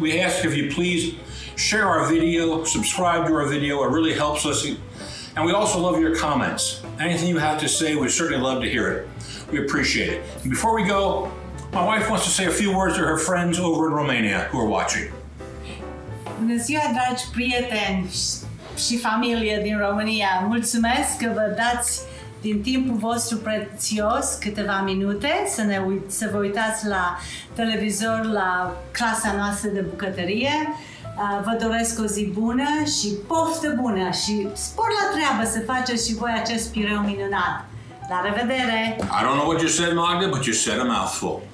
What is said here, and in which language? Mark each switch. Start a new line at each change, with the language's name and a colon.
English: We ask if you please share our video, subscribe to our video. It really helps us. And we also love your comments. Anything you have to say, we certainly love to hear it. We appreciate it. And before we go, my wife wants to say a few words to her friends over in Romania who are watching.
Romanian: Bună ziua, dragi prieteni și familie din România! Mulțumesc că vă dați din timpul vostru prețios câteva minute să vă uitați la televizor la clasa noastră de bucătărie. Vă doresc o zi bună și poftă bună și spor la treabă să faceți și voi acest pireu minunat. La revedere!
English: I don't know what you said, Magda, but you said a mouthful.